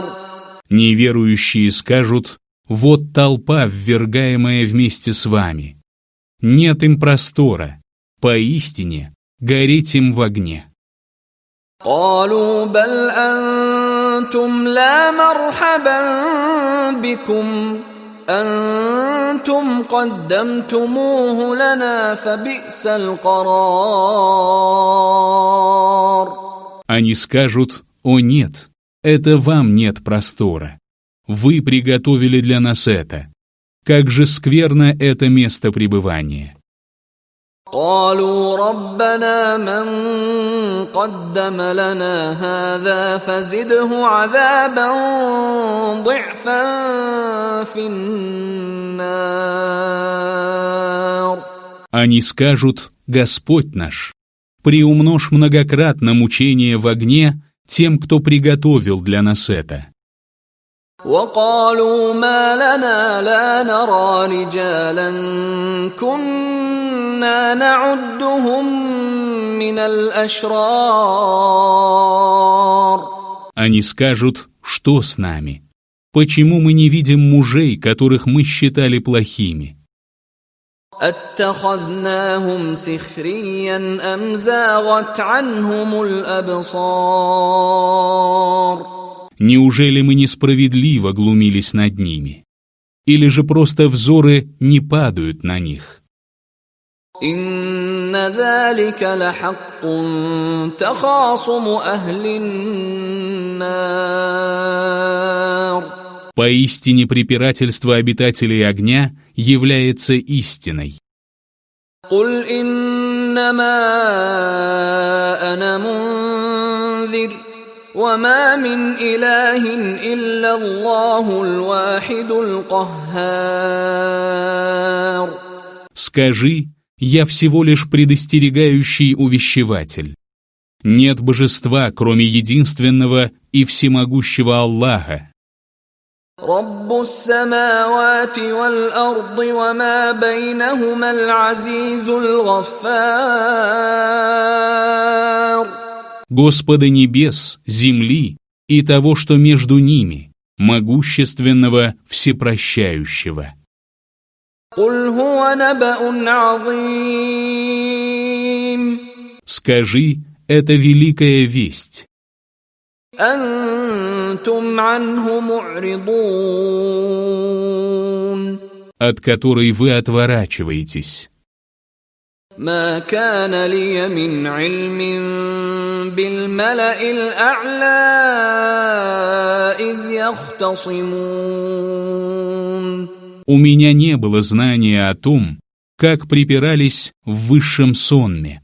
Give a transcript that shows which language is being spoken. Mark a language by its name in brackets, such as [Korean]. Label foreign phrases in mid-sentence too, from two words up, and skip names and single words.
[Russian] Неверующие скажут: вот толпа, ввергаемая вместе с вами. Нет им простора, поистине гореть им в огне. [Arabic] قالوا بل أنتم لا مرحبا بكم أنتم قدمتموه لنا فبئس القرار. [Russian] Они скажут: о нет, это вам нет простора. Вы приготовили для нас это. Как же скверно это место пребывания. [Arabic] قالوا ربنا من قدم لنا هذا فزده عذابا ضعفا في النار. [Russian] Они скажут: Господь наш, приумножь многократно мучение в огне тем, кто приготовил для нас это. [Arabic] وقالوا ما لنا لا نرى رجالا كنا نعدهم من الأشرار. [Russian] Они скажут: что с нами? Почему мы не видим мужей, которых мы считали плохими? [Arabic] أتخذناهم سخريا أم زاغت عنهم الأبصار. [Russian] Неужели мы несправедливо глумились над ними? Или же просто взоры не падают на них? [Arabic] إن ذلك لحق تخاصم أهل النار. [Russian] Поистине препирательство обитателей огня является истиной. [Arabic] قل إنما أنا منذر وما من إله إلا الله الواحد القهار. [Russian] Скажи: я всего лишь предостерегающий увещеватель. Нет божества, кроме единственного и всемогущего Аллаха. [Arabic] رب السماوات والأرض وما بينهما العزيز الغفار. [Russian] Господа небес, земли и того, что между ними, могущественного, всепрощающего. [Arabic] قل هو نبأ عظيم. [Russian] Скажи: это великая весть. [Arabic] أنتم عنه معرضون. [Russian] От которой вы отворачиваетесь. [Arabic] ما كان لي من علم بالملأ الأعلى إذ يختصمون [Russian] У меня не было знания о том, как припирались в высшем сонме.